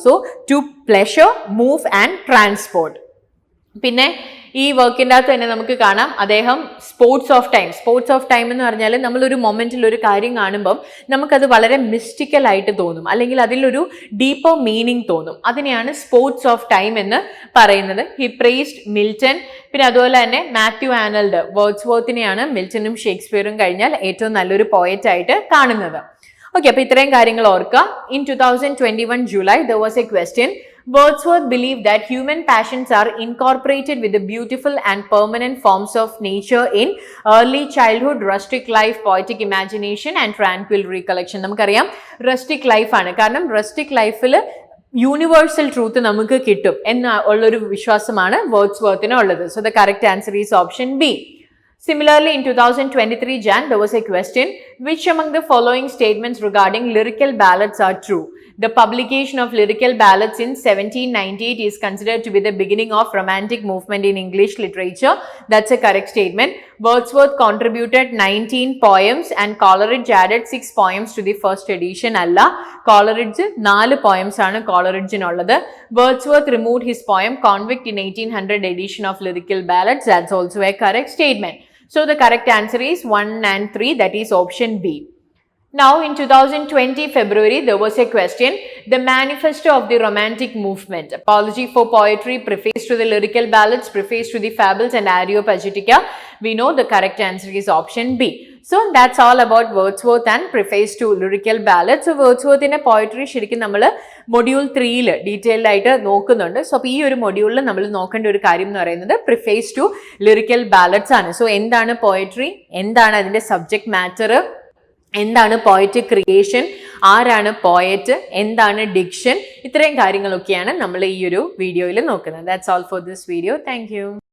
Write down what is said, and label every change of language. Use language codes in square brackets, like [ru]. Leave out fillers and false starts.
[ml] So to pleasure, move and transport. പിന്നെ ഈ വർക്കിൻ്റെ അകത്ത് തന്നെ നമുക്ക് കാണാം അദ്ദേഹം സ്പോർട്സ് ഓഫ് ടൈം എന്ന് പറഞ്ഞാൽ നമ്മളൊരു മൊമെന്റിൽ ഒരു കാര്യം കാണുമ്പം നമുക്കത് വളരെ മിസ്റ്റിക്കൽ ആയിട്ട് തോന്നും, അല്ലെങ്കിൽ അതിലൊരു ഡീപ്പർ മീനിങ് തോന്നും. അതിനെയാണ് സ്പോർട്സ് ഓഫ് ടൈം എന്ന് പറയുന്നത്. [en] He praised Milton. [ml] പിന്നെ അതുപോലെ തന്നെ മാത്യു ആർണോൾഡ്, വേർഡ്സ്വർത്തിനെയാണ് മിൽട്ടണും ഷേക്സ്പിയറും കഴിഞ്ഞാൽ ഏറ്റവും നല്ലൊരു പോയറ്റ് ആയിട്ട് കാണുന്നത്. ഓക്കെ, അപ്പൊ ഇത്രയും കാര്യങ്ങൾ ഓർക്കുക. [en] In 2021 July there was a question. Wordsworth believed that human passions are incorporated with the beautiful and permanent forms of nature in early childhood, rustic life, poetic imagination and tranquil recollection. [ml] നമുക്കറിയാം rustic life ആണ്, കാരണം rustic ലൈഫിൽ universal truth നമുക്ക് കിട്ടും എന്ന ഉള്ളൊരു വിശ്വാസമാണ് വേർഡ്സ്വർത്തിന് ഉള്ളത്. [en] So the correct answer is option B. Similarly, in 2023 Jan, there was a question: which among the following statements regarding lyrical ballads are true? The publication of lyrical ballads in 1798 is considered to be the beginning of romantic movement in English literature. That's a correct statement. Wordsworth contributed 19 poems and Coleridge added 6 poems to the first edition. [ml] Alla Coleridge 4 poems aanu Coleridge nullathu. [en] Wordsworth removed his poem Convict in 1800 edition of lyrical ballads. That's also a correct statement. So the correct answer is 1 and 3, that is option B. Now in 2020 February there was a question: the manifesto of the romantic movement, apology for poetry, preface to the lyrical ballads, preface to the fables and Areopagitica. We know the correct answer is option B. So that's all about Wordsworth and preface to lyrical ballads. So Wordsworth in a poetry [ml] ശരിക്കും നമ്മൾ module 3 detailed ആയിട്ട് നോക്കുന്നുണ്ട്. So അപ്പോൾ ഈ ഒരു മൊഡ്യൂളിൽ നമ്മൾ നോക്കേണ്ട ഒരു കാര്യം എന്ന് പറയുന്നത് പ്രിഫേസ് ടു ലിറിക്കൽ ബാലഡ്സ് ആണ്. സോ എന്താണ് പോയട്രി, എന്താണ് അതിന്റെ സബ്ജക്ട് മാറ്റർ, എന്താണ് പോയറ്റിക് ക്രിയേഷൻ, ആരാണ് പോയറ്റ്, എന്താണ് ഡിക്ഷൻ, ഇത്രയും കാര്യങ്ങളൊക്കെയാണ് നമ്മൾ ഈ ഒരു വീഡിയോയിൽ നോക്കുന്നത്. [en] That's all for this video. Thank you.